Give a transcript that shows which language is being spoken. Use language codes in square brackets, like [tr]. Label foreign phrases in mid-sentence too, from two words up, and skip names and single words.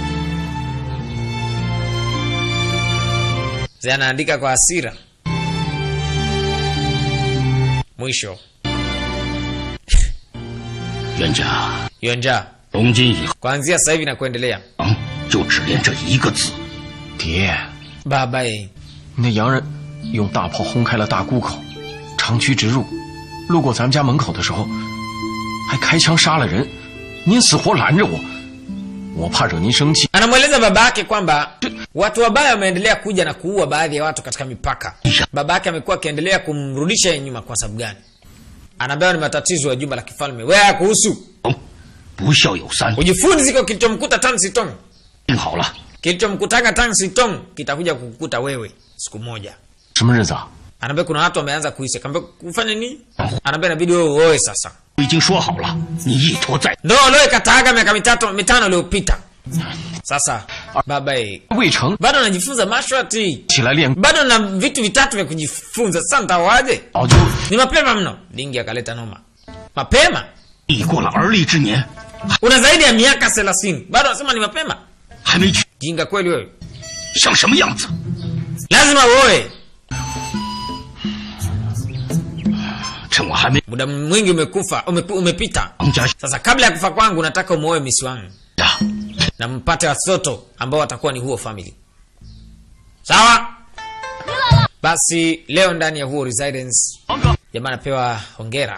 [sw] Zia anaandika kwa hasira. Mwisho. Yuanja. Kuanzia sasa hivi na kuendelea. Baba [zh] 那洋人用大炮轰开了大沽口，长驱直入，路过咱们家门口的时候还开枪杀了人，您死活拦着我，我怕惹您生气。 [sw] Anamweleza babake kwamba watu wabaya wameendelea kuja na kuua baadhi ya watu katika mipaka. Babake amekuwa akiendelea kumrudisha nyuma kwa sababu gani? Anaambia ni matatizo ya jumba la kifalme. Wewe kuhusu ujifunze ziko kilichomkuta Tang Sitong. Kilichomkutanga Tang Sitong kitakuja kukukuta wewe siku moja. [zh] 什么日子啊？ [sw] Anaambia kuna watu wameanza kuishi. Kaambia kufanya nini? Anaambia inabidi wewe uoe sasa. [zh] 已经说好了，你一拖再 [sw] Ndio leo kataaga miaka 5 iliyopita. Sasa baba [zh] 未成 [sw] bado anajifunza [en] martial art. [zh] 起来练， [sw] Bado na vitu vitatu vya kujifunza. Sasa nitawaje? [zh] 早就 [sw] Ni mapema mno. Dingi akaleta noma. Mapema? [zh] 已过了而立之年， [sw] Una zaidi ya miaka 30. Bado anasema ni mapema. [zh] 还没娶， [sw] Jinga kweli wewe. [zh] 像什么样子？ [sw] Lazima uoe. [zh] 趁我还没 [sw] Muda mwingi umepita. [zh] 王家 [sw] Sasa kabla ya kufa kwangu nataka umuoe misi wangu. [zh] 呀， [sw] Na mpate watoto ambao watakuwa ni huo family. Sawa? Basi leo ndani ya huo residence jamaa anapewa hongera.